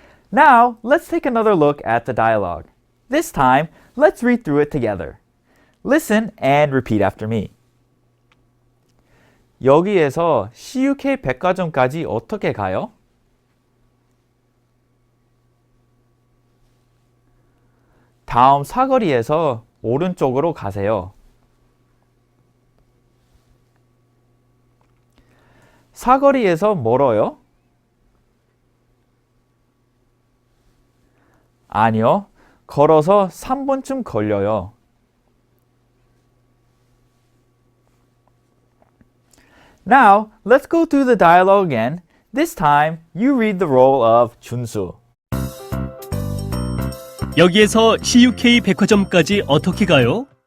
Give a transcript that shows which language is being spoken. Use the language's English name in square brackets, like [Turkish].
[English] Now, let's take another look at the dialogue. This time, let's read through it together. Listen and repeat after me. [Korean] 여기에서 CUK 백화점까지 어떻게 가요? 다음 사거리에서 오른쪽으로 가세요. 사거리에서 멀어요? 아니요. 걸어서 3분쯤 걸려요. [English] Now, let's go through the dialogue again. This time, you read the role of 준수. [Korean] 여기에서 CUK 백화점까지 어떻게 가요?